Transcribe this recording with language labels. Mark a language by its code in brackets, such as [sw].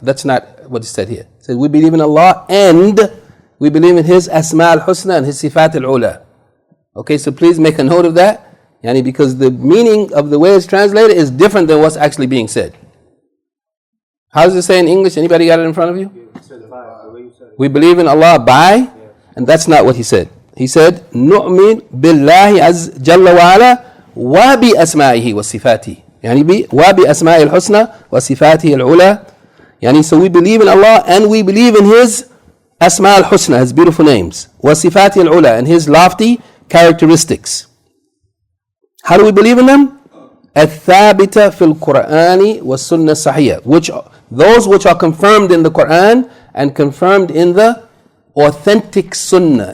[en] That's not what it said here. It says we believe in Allah and we believe in His asma al-husna and His sifat al-ula. Okay, so please make a note of that. Yani because the meaning of the way it's translated is different than what's actually being said. How does it say in English? Anybody got it in front of you? We believe in Allah by, and that's not what he said. He said, [ar] نؤمن بالله عز جل وعلا وبأسمائه وصفاته. يعني وبأسمائه الحسنى وصفاته العلى. [en] Yani so we believe in Allah and we believe in His asma al-husna, His beautiful names, [ar] وصفاته العلى, [en] and His lofty characteristics. How do we believe in them? [ar] الثابتة في القرآن والسنة الصحيحة, [en] those which are confirmed in the Quran and confirmed in the authentic sunnah.